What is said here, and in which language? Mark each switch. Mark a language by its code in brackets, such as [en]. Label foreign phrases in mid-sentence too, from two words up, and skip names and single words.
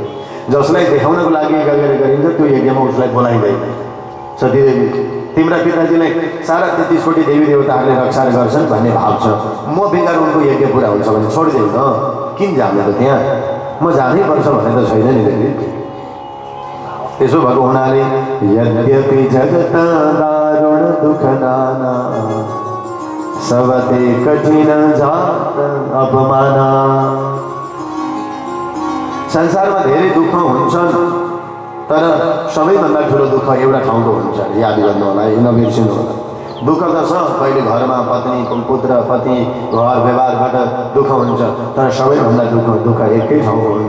[ne] जसलाई देखाउनको लागि यज्ञ गरिन्छ त्यो यज्ञमा उसलाई बोलाइँदैन। सतीदेवी तिम्रा पिताजीलाई सारा 33 कोटी देवी देवताहरूले रक्षा गर्छन् भन्ने भाव छ, म बेकार उनको यज्ञ पुरा हुन्छ भने छोडिदेऊ न, किन जाने त त्यहाँ, म जानै पर्छ भने त छैन नि देवी। त्यसो भएको हुनाले [awa] यद्यपि जगत दारुण दुःख नाना सबते कठिन जात अपमाना। [ne] संसारमा धेरै दुःख हुन्छन्, तर सबैभन्दा ठुलो दुःख एउटा ठाउँको हुन्छ, याद गर्नु होला, नबिर्सिनु होला। दुःख त छ, कहिले घरमा पत्नी पुत्र पति घर व्यवहारबाट दुःख हुन्छ, तर सबैभन्दा दुःख एकै ठाउँको हुन्छ।